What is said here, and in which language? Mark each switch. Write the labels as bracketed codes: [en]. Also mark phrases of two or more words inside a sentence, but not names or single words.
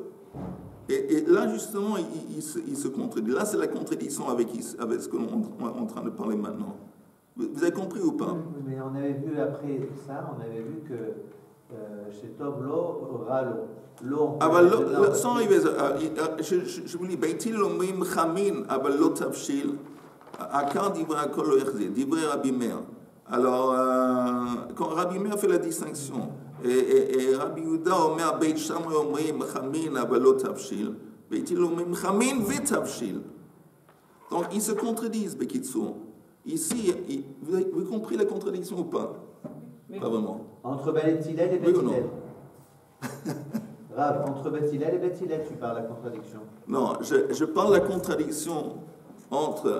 [fr] Et là justement il se contredit. Là c'est la contradiction avec ce que l'on est en train de parler maintenant. Vous avez compris ou pas? Mais on avait vu après ça, on avait vu que chez Tov l'eau, l'eau. sans arriver, je vous dis, [he] Beit Hillel אומרים חמין, אבל לא תבשיל, עקר דברי הכל לא יחזיר, דברי רבי מאיר. [fr] Alors, quand Rabbi Meir fait la distinction, et Rabbi Yehuda [he] אומר, בית שמאי אומרים חמין, אבל לא תבשיל, בית הלל אומרים חמין ותבשיל. [fr] Donc, ils se contredisent, Bekitsour. Ici, vous avez compris la contradiction ou pas? Pas vraiment. Entre Beit Hillel et Beit Oui ou non? Hillel. Rav, entre Beit Hillel et Beit Hillel, tu parles la contradiction. Non, je parle de la contradiction entre...